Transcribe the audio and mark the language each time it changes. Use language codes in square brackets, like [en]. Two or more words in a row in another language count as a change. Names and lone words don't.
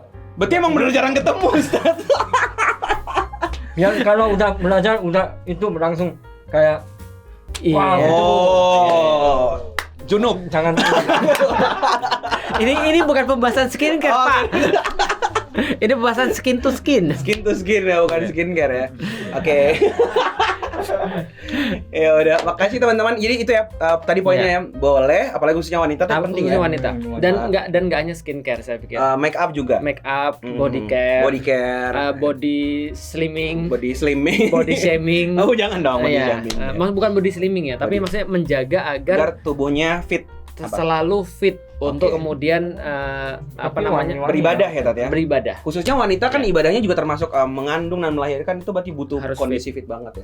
[id] Berarti emang bener jarang ketemu, Ustaz. Ya kalau udah belajar udah itu langsung kayak Iya. Wow. Oh. Junub. jangan Ini bukan pembahasan skincare, Oh, Pak. Ini pembahasan [en] skin to skin. Skin to skin [id] ya, bukan skincare ya. Oke. Ya udah, makasih teman-teman. Jadi itu ya tadi poinnya ya. Boleh, apalagi khususnya wanita itu penting ya. Wanita. Dan nggak hanya skincare saya pikir. [en] Make up juga. Make up, Mhm. body care, Body care, body slimming, body slimming, body shaming. [id] Oh, jangan dong body Iya, shaming. bukan [en] body slimming [id] ya, tapi Body- maksudnya menjaga agar Agar tubuhnya fit apa? selalu fit untuk Oke. kemudian Tapi namanya wangi-wangi beribadah ya Tat ya. beribadah. Khususnya wanita kan ibadahnya juga termasuk mengandung dan melahirkan, itu berarti butuh Harus kondisi fit banget ya.